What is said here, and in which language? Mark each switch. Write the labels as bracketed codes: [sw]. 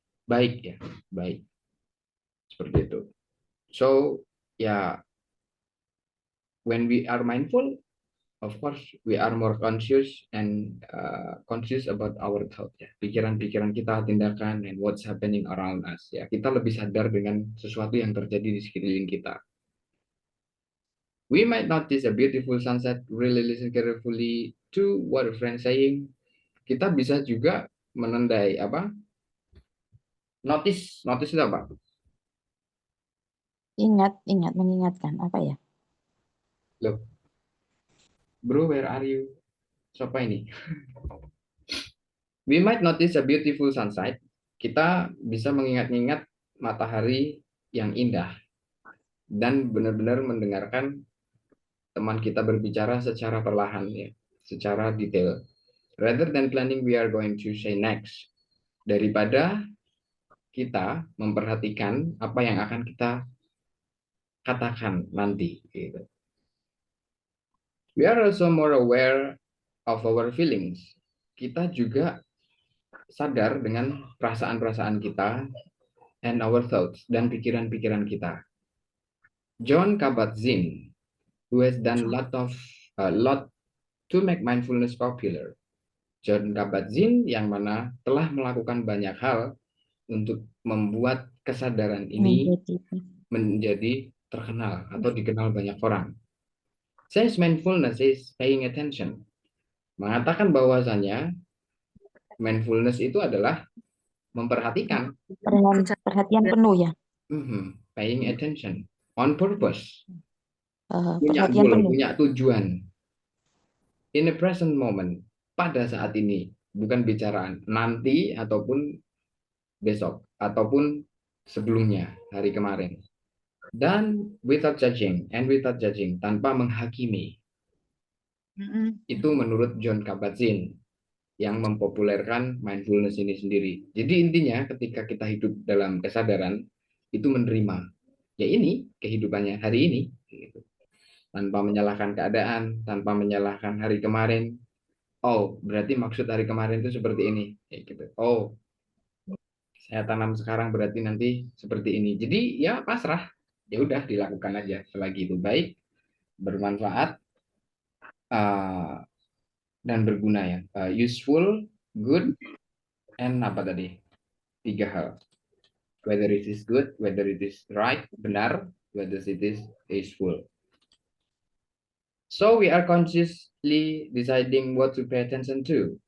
[id] Baik ya, baik. Seperti itu. [en] So, ya, when we are mindful, of course, we are more conscious and conscious about our thought. Ya. [id] Pikiran-pikiran kita, tindakan, [en] and what's happening around us. [id] Ya, kita lebih sadar dengan sesuatu yang terjadi di sekeliling kita. [en] We might notice a beautiful sunset, really listen carefully to what a friend saying. [id] Kita bisa juga menandai apa? Notice itu apa? Ingat, mengingatkan. Apa ya? [en] Loh, bro, where are you? [id] Siapa ini? [en] We might notice a beautiful sunset. [id] Kita bisa mengingat-ingat matahari yang indah dan benar-benar mendengarkan teman kita berbicara secara perlahan ya, secara detail. [en] Rather than planning we are going to say next. [id] Daripada kita memperhatikan apa yang akan kita katakan nanti gitu. [en] We are also more aware of our feelings. [id] Kita juga sadar dengan perasaan-perasaan kita [en] and our thoughts [id] dan pikiran-pikiran kita. [en] John Kabat-Zinn, who has done lot to make mindfulness popular. [id] John Kabat-Zinn yang mana telah melakukan banyak hal untuk membuat kesadaran ini menjadi terkenal atau dikenal banyak orang. [en] Says mindfulness is paying attention. [id] Mengatakan bahwasanya mindfulness itu adalah memperhatikan. Perhatian penuh ya. [en] Paying attention on purpose. [id] Punya Perhatian [en] goal, [id] penuh. punya tujuan. [en] In the present moment, [id] pada saat ini, bukan bicara nanti ataupun besok ataupun sebelumnya, hari kemarin. Dan [en] without judging, [id] tanpa menghakimi. Itu menurut John Kabat-Zinn yang mempopulerkan mindfulness ini sendiri. Jadi intinya ketika kita hidup dalam kesadaran, itu menerima. Ya ini kehidupannya hari ini. Gitu. Tanpa menyalahkan keadaan, tanpa menyalahkan hari kemarin. Oh, berarti maksud hari kemarin itu seperti ini. Ya, gitu. Oh, saya tanam sekarang berarti nanti seperti ini. Jadi ya pasrah. Ya udah dilakukan aja selagi itu baik, bermanfaat, dan berguna ya. [en] Useful, good, and [id] apa tadi? 3 hal. [en] Whether it is good, whether it is right, benar, whether it is useful. So we are consciously deciding what to pay attention to.